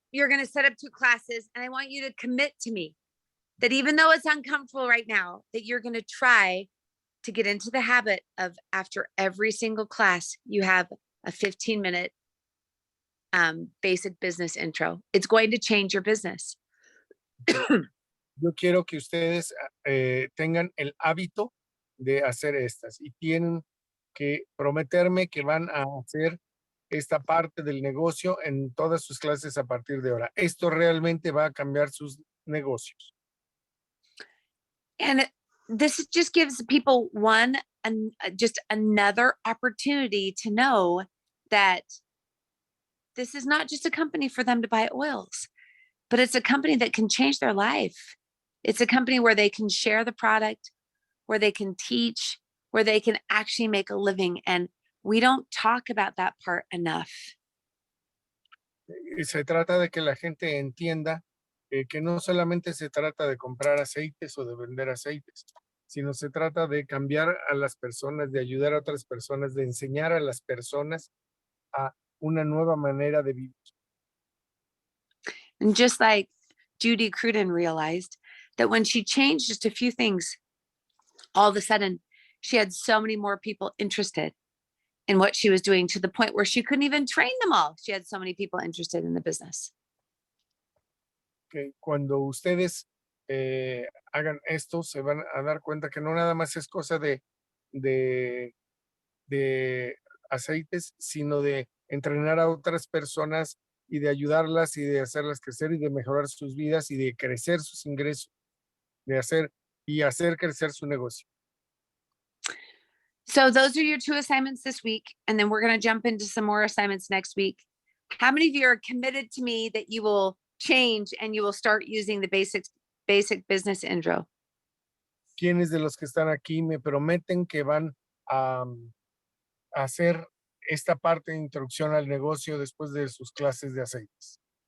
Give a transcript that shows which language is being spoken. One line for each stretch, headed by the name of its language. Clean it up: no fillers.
English: You're going to set up 2 classes, and I want you to commit to me that even though it's uncomfortable right now, that you're going to try to get into the habit of after every single class, you have a 15-minute basic business intro. It's going to change your business.
Spanish: Yo quiero que ustedes tengan el hábito de hacer estas y tienen que prometerme que van a hacer esta parte del negocio en todas sus clases a partir de ahora. Esto realmente va a cambiar sus negocios.
English: And this just gives people just another opportunity to know that this is not just a company for them to buy oils, but it's a company that can change their life. It's a company where they can share the product, where they can teach, where they can actually make a living. And we don't talk about that part enough.
Spanish: Y se trata de que la gente entienda que no solamente se trata de comprar aceites o de vender aceites, sino se trata de cambiar a las personas, de ayudar a otras personas, de enseñar a las personas a una nueva manera de vivir.
English: And just like Judy Cruden realized that when she changed just a few things, all of a sudden she had so many more people interested in what she was doing, to the point where she couldn't even train them all. She had so many people interested in the business.
Spanish: Que cuando ustedes hagan esto, se van a dar cuenta que no nada más es cosa de aceites, sino de entrenar a otras personas y de ayudarlas y de hacerlas crecer y de mejorar sus vidas y de crecer sus ingresos, de hacer crecer su negocio.
English: So those are your 2 assignments this week. And then we're going to jump into some more assignments next week. How many of you are committed to me that you will change and you will start using the basic basic business intro.
Spanish: ¿Quiénes de los que están aquí me prometen que van a hacer esta parte de introducción al negocio después de sus clases de aceites?